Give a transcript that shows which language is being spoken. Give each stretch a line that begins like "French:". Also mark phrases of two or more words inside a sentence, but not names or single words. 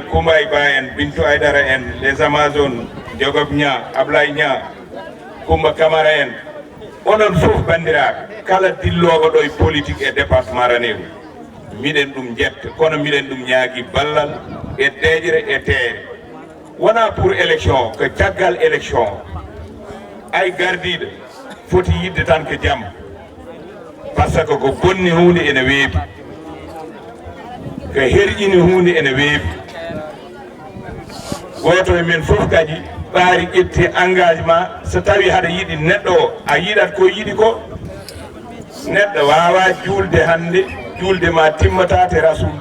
Fula: Koumbay Ba en Bintou Aydara en les Amazones Diogob Nia Ablaye Nia Coumba Camara en onon fof bandiraɓe kala dilloɓo ɗo e politique e département Ranerou miɗen ɗum jetta kono miɗen ɗum ñaagui ballal e deƴre e teere wona
French: pour élection
Fula: ko caggal élection ay gardiɗo foti yidde tan ko jaam
French: par ce que
Fula: ko bonni hunde ene weebi ko herƴini hunde ene weebi goto e men fof kadi ɓaari ƴetti engagement so tawi haɗa yiiɗi neɗɗo o a yiiɗat ko yiiɗi ko neɗɗo wawa julde hande julde ma timmata te rasul